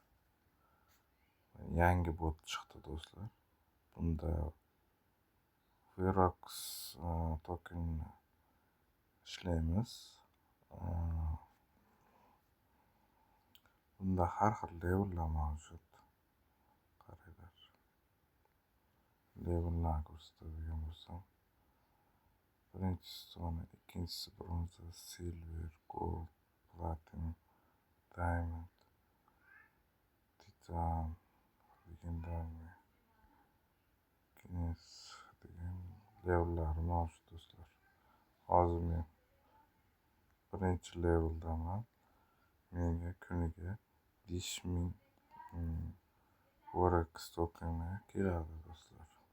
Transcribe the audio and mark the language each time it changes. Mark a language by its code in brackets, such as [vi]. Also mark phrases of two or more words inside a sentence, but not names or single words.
[uz] Yangi bot chiqdi do'stlar. Bunda Verox tokenini ishlaymiz. Bunda har xil levellar mavjud. Qaranglar. Levellarni ko'rsatadigan bo'lsam, birinchisi stone, ikkinchisi bronza, [en] silver, gold, platinum, diamond, [uz] titan, legendarniy, guinness degan levellar mavjud do'stlar. Hozir men birinchi leveldaman. Menga kuniga 5000 Verox tokeni keladi do'stlar.